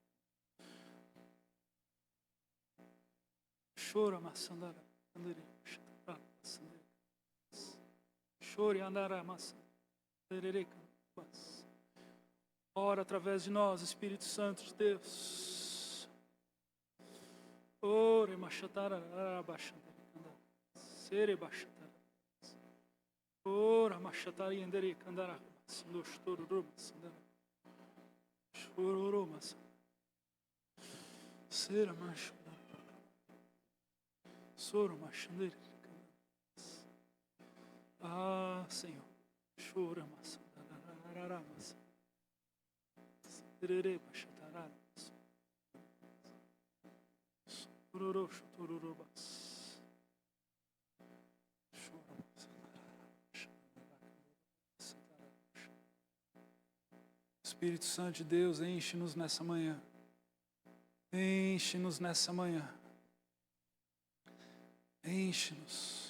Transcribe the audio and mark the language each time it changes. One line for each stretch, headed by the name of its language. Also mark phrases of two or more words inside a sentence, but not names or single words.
Portuguese: Chora, maçandara, andere, maçandara. Chore, andara, maçandara. Ora através de nós, Espírito Santo de Deus. Ore, machatara, abaixandara, sere, baixandara. Ora, machatari, andere, candara, sando, chororo, maçandara. Chororo, maçandara. Sera, machandara. Soro, machandara. Ah, Senhor. Chora, maçandara, maçandara. Serere, machatara, chororo, chororo, maçandara. Espírito Santo de Deus, enche-nos nessa manhã. Enche-nos nessa manhã. Enche-nos.